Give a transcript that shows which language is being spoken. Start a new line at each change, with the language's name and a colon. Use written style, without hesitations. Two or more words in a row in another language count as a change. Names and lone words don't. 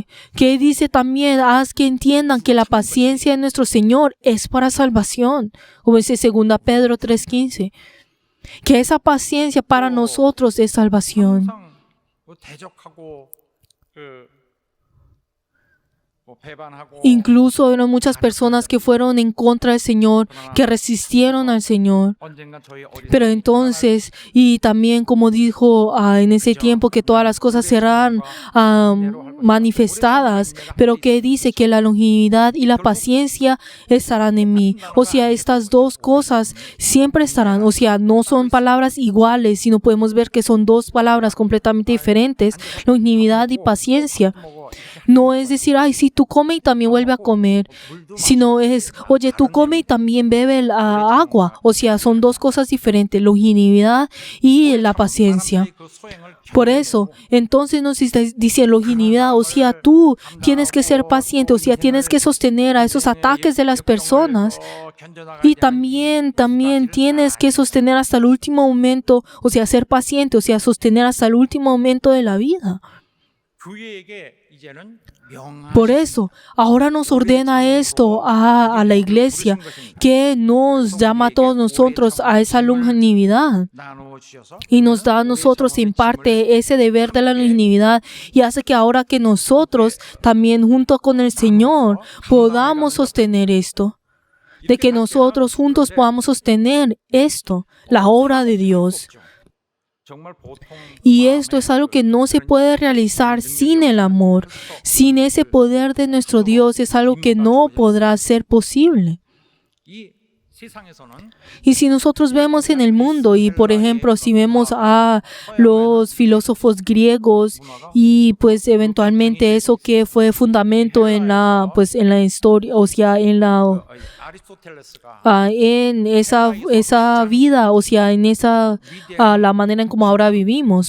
Spanish: Que dice también, haz que entiendan que la paciencia de nuestro Señor es para salvación. Como dice 2 Pedro 3:15. Que esa paciencia para nosotros es salvación.
Korean: 뭐 배반하고
Spanish: Incluso eran muchas personas que fueron en contra del Señor, que resistieron al Señor.
Korean: 언젠간 저희 어린
Spanish: Pero entonces, y también como dijo en ese tiempo que todas las cosas serán manifestadas, pero que dice que la longevidad y la paciencia estarán en mí. O sea, estas dos cosas siempre estarán. O sea, no son palabras iguales, sino podemos ver que son dos palabras completamente diferentes, longevidad y paciencia. No es decir, ay, sí, tú come y también vuelve a comer, sino es, oye, tú come y también bebe agua. O sea, son dos cosas diferentes, longevidad y la paciencia.
Korean: 그 소행을
Spanish: Por eso, entonces nos dice longevidad, o sea, tú tienes que ser paciente, o sea, tienes que sostener a esos ataques de las personas y también tienes que sostener hasta el último momento, o sea, ser paciente, o sea, sostener hasta el último momento de la vida.
Korean: 교회에게 이제는 명하신
Spanish: Por eso, ahora nos ordena esto a la iglesia, que nos llama a todos nosotros a esa longevidad.
Korean: 나누어 주셔서
Spanish: Y nos da a nosotros en parte ese deber de la longevidad y hace que ahora que nosotros también junto con el Señor podamos sostener esto. De que nosotros juntos podamos sostener esto, la obra de Dios.
Korean: 정말 보통
Spanish: Y esto es algo que no se puede realizar sin el amor. Sin ese poder de nuestro Dios es algo que no podrá ser posible.
Korean: 이 세상에서는
Spanish: Y si nosotros vemos en el mundo, y por ejemplo, si vemos a los filósofos griegos y pues eventualmente eso que fue fundamento en la historia, o sea, en
Korean: 아리스토텔레스가
Spanish: esa vida, o sea, en esa la manera en como ahora vivimos.